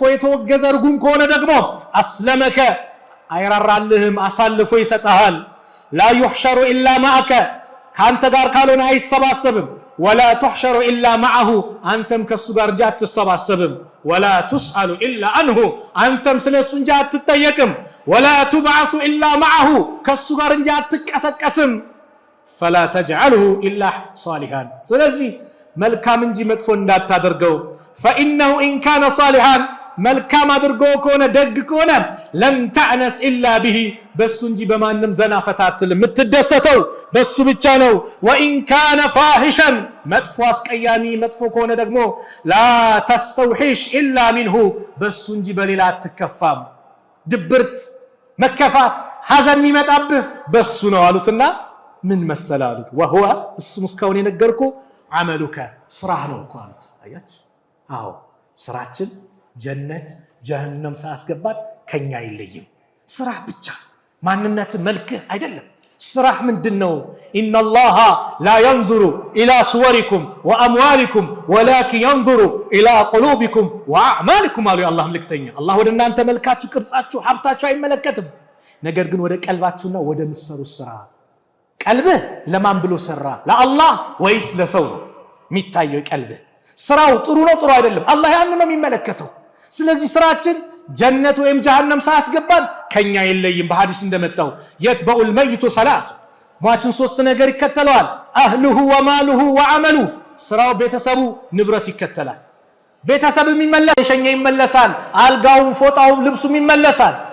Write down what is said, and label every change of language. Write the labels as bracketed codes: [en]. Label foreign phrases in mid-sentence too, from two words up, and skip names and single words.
[am] የተወገዘ ርጉም ከሆነ ደግሞ اسلمك አይራራልህም አሳልፎ ይሰጣል [ar] لا يحشر الا معك [am] ካንተ ጋር ካልሆነ አይሰባሰብም [ar] ولا تحشر الا معه [am] አንተም ከሱ ጋር እንጂ አትሰባሰብም [ar] ولا تسأل الا عنه [am] አንተም ስለሱ እንጂ አትጠየቅም [ar] ولا تبعث الا معه [am] ከሱ ጋር እንጂ አትቀሰቀስም [ar] فلا تجعله الا صالحا [am] ስለዚህ መልካም እንጂ መጥፎ እንዳታደርገው فانه [ar] ان كان صالحا [am] መልካም አድርጎ ከሆነ ደግ ከሆነ [ar] لم تأنس إلا به [am] በሱ እንጂ በማንም ዘና ፈታትል የምትደሰተው በሱ ብቻ ነው [ar] وإن كان فاحشا [am] መጥፎ አስቀያሚ መጥፎ ከሆነ ደግሞ [ar] لا تستوحش إلا منه [am] በሱ እንጂ በሌላ አትከፋም ድብርት መከፋት ሐዘን የሚመጣብህ በሱ ነው አሉትና ምን መሰለ አሉት ወሁወ እሱ እስካሁን የነገርኩ አመሉከ ስራህ ነው እኮ አሉት አያችሁ አዎ ስራችን ጀነት ጀሃነም ሳያስገባት ከኛ አይለይም ስራ ብቻ ማንነት መልክህ አይደለም ስራህ ምንድነው [ar] إن الله لا ينظر الى صوركم واموالكم ولكن ينظر الى قلوبكم واعمالكم [am] አሉ የአላህ መልእክተኛ አላህ ወደ እናንተ መልካችሁ ቅርጻችሁ ሀብታችሁ አይመለከትም ነገር ግን ወደ ቀልባችሁና ወደ ምሰሩ ስራ ቀልብህ ለማን ብሎ ሰራ ለአላህ ወይስ ለሰው ነው የሚታየው ቀልብህ ስራው ጥሩ ነው ጥሩ አይደለም አላህ ያን ነው የሚመለከተው ስለዚህ ስራችን ጀነት ወይም ጀሃነም ሳያስገባን ከኛ የለይም በሐዲስ እንደመጣው [ar] يتبع الميت ثلاث [am] ሟችን ሶስት ነገር ይከተለዋል [ar] أهله وماله وعمله [am] ስራው ቤተሰቡ ንብረት ይከተላል ቤተሰብ የሚመለስ የሸኛ ይመለሳል አልጋውም ፎጣውም ልብሱም ይመለሳል